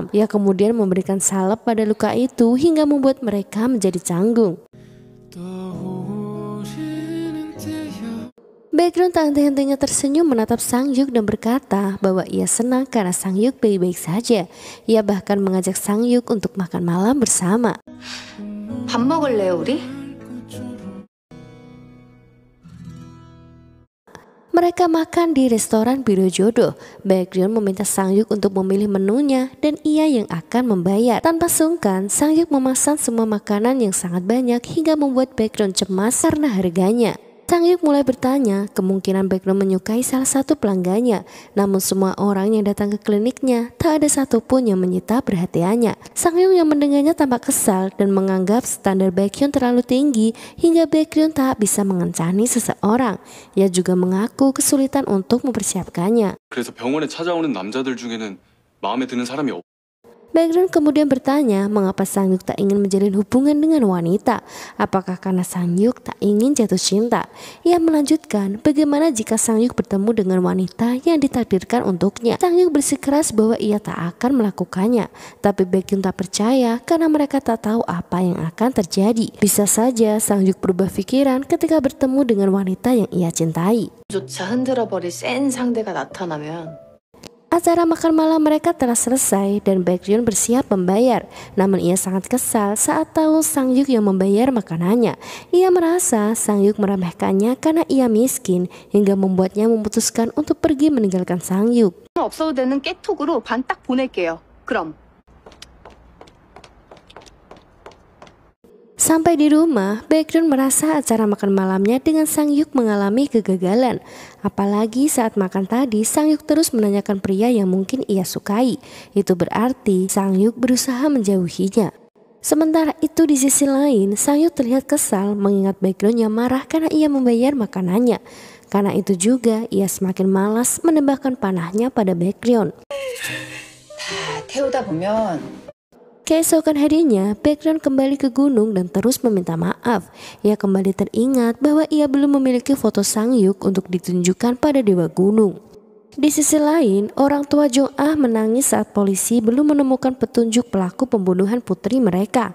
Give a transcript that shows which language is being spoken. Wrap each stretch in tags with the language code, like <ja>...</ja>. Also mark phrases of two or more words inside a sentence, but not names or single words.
<id>Ia kemudian memberikan salep pada luka itu hingga membuat mereka menjadi canggung. Baekhyun tak henti-hentinya tersenyum menatap Sang-yuk dan berkata bahwa ia senang karena Sang-yuk baik-baik saja. Ia bahkan mengajak Sang-yuk untuk makan malam bersama.</id> <ko>밥 먹을래요, 우리?</ko> <id>Mereka makan di restoran Biro Jodoh. Baekhyun meminta Sang-yuk untuk memilih menunya dan ia yang akan membayar. Tanpa sungkan, Sang-yuk memesan semua makanan yang sangat banyak hingga membuat Baekhyun cemas karena harganya. Sang-yuk mulai bertanya kemungkinan Baekhyun menyukai salah satu pelanggannya. Namun semua orang yang datang ke kliniknya tak ada satupun yang menyita perhatiannya. Sang-yuk yang mendengarnya tampak kesal dan menganggap standar Baekhyun terlalu tinggi hingga Baekhyun tak bisa mengencani seseorang. Ia juga mengaku kesulitan untuk mempersiapkannya.</id> <ko>그래서 병원에 찾아오는 남자들 중에는 마음에 드는 사람이 없</ko> <id>Baekhyun kemudian bertanya mengapa Sang-yuk tak ingin menjalin hubungan dengan wanita. Apakah karena Sang-yuk tak ingin jatuh cinta? Ia melanjutkan bagaimana jika Sang-yuk bertemu dengan wanita yang ditakdirkan untuknya. Sang-yuk bersikeras bahwa ia tak akan melakukannya. Tapi Baekhyun tak percaya karena mereka tak tahu apa yang akan terjadi. Bisa saja Sang-yuk berubah pikiran ketika bertemu dengan wanita yang ia cintai.</id> <ko>조차 흔들어버릴 센 상대가 나타나면</ko> <id>Acara makan malam mereka telah selesai dan Baekhyun bersiap membayar. Namun ia sangat kesal saat tahu Sang-yuk yang membayar makanannya. Ia merasa Sang-yuk meremehkannya karena ia miskin hingga membuatnya memutuskan untuk pergi meninggalkan Sang-yuk.</id> <ko>없어도 되는 깨톡으로 반 딱 보낼게요. 그럼.</ko> <id>Sampai di rumah, Baekhyun merasa acara makan malamnya dengan Sang-yuk mengalami kegagalan. Apalagi saat makan tadi, Sang-yuk terus menanyakan pria yang mungkin ia sukai. Itu berarti Sang-yuk berusaha menjauhinya. Sementara itu di sisi lain, Sang-yuk terlihat kesal mengingat Baekhyun yang marah karena ia membayar makanannya. Karena itu juga ia semakin malas menembakkan panahnya pada Baekhyun.</id> <ko>태우다 보면</ko> <id>Keesokan harinya, Baekhyun kembali ke gunung dan terus meminta maaf. Ia kembali teringat bahwa ia belum memiliki foto Sang-yuk untuk ditunjukkan pada Dewa Gunung. Di sisi lain, orang tua Jong-ah menangis saat polisi belum menemukan petunjuk pelaku pembunuhan putri mereka.</id>